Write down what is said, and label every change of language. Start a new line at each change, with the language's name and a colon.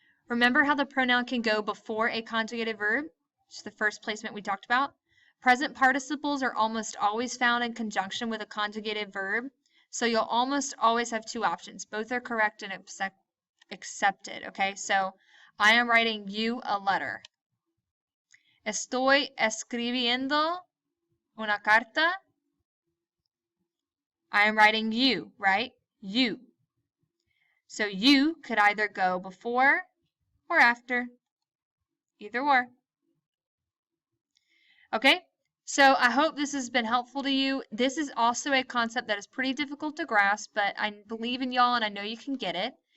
English: Remember how the pronoun can go before a conjugated verb? Which is the first placement we talked about. Present participles are almost always found in conjunction with a conjugated verb, so you'll almost always have two options. Both are correct and accepted, okay? So I am writing you a letter.
Spanish: Estoy escribiendo una carta.
English: I am writing you, right? You. So you could either go before or after, either or. Okay, so I hope this has been helpful to you. This is also a concept that is pretty difficult to grasp, but I believe in y'all and I know you can get it.